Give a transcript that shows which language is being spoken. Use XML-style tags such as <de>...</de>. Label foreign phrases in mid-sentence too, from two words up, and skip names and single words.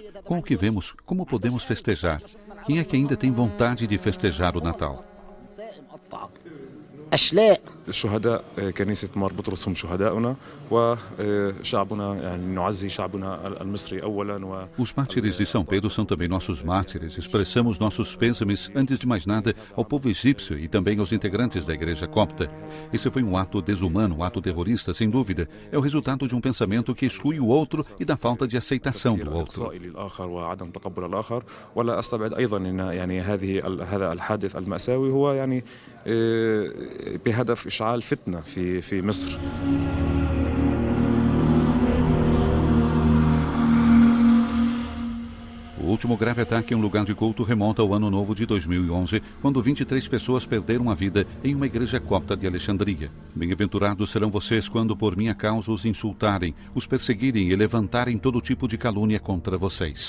<pt>Com o que vemos, como podemos festejar? Quem é que ainda tem vontade de festejar o Natal?</pt> <ar>الشهداء كنيسة مار بطرس هم شهداؤنا وشعبنا يعني نعزي شعبنا المصري أولا.</ar> <pt>Os mártires de São Pedro são também nossos mártires. Expressamos nossos pêsames, antes de mais nada, ao povo egípcio e também aos integrantes da Igreja Copta. Esse foi um ato desumano, um ato terrorista, sem dúvida. É o resultado de um pensamento que exclui o outro e da falta de aceitação do outro.</pt> <ar>ولا أستبعد أيضا أن يعني هذا الحادث المأساوي هو يعني بهدف إشعال فتنة في مصر.</ar> <pt>O último grave ataque em um lugar de culto remonta ao ano novo de 2011, quando 23 pessoas perderam a vida em uma igreja copta de Alexandria. Bem-aventurados serão vocês quando por minha causa os insultarem, os perseguirem e levantarem todo tipo de calúnia contra vocês.</pt>